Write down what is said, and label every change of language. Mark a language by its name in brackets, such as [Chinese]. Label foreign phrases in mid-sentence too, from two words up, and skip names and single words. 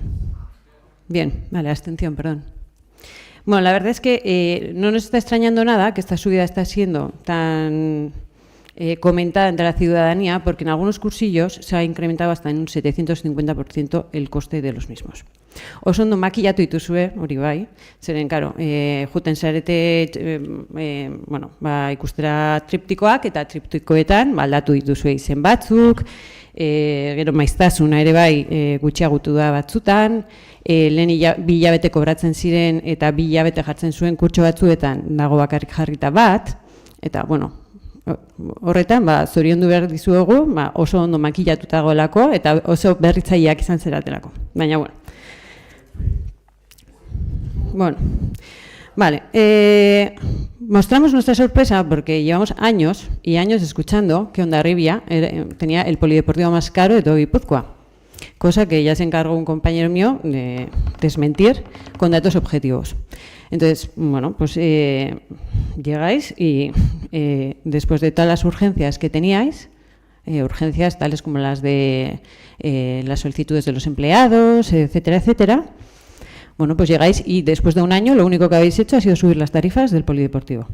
[Spanish] Bien, vale, abstención, perdón. Bueno, la verdad es que no nos está extrañando nada que esta subida está siendo tan comentada entre la ciudadanía, porque en algunos cursillos se ha incrementado hasta en un 750% el coste de los mismos. [Basque] Oso ondo makillatu dituzue, hori bai, zeren, karo, juten zarete, bueno, ikustera triptikoak, eta triptikoetan aldatu dituzue izen batzuk, gero maiztasuna ere bai gutxiagutu da batzutan, lehen 2 hilabete kobratzen ziren eta 2 hilabete jartzen zuen kurtso batzuetan dago bakarrik jarrita bat, eta, bueno, horretan, zoriondu behar dizuegu, oso ondo makillatuta dagoelako eta oso berritzaileak izan zeratelako. Baina, bueno, [Spanish] vale. Mostramos nuestra sorpresa porque llevamos años y años escuchando que Hondarribia tenía el polideportivo más caro de todo Guipúzcoa, cosa que ya se encargó un compañero mío de desmentir con datos objetivos. Entonces, bueno, pues llegáis y después de todas las urgencias que teníais, urgencias tales como las de las solicitudes de los empleados, etcétera, etcétera, bueno, pues llegáis y después de un año lo único que habéis hecho ha sido subir las tarifas del polideportivo.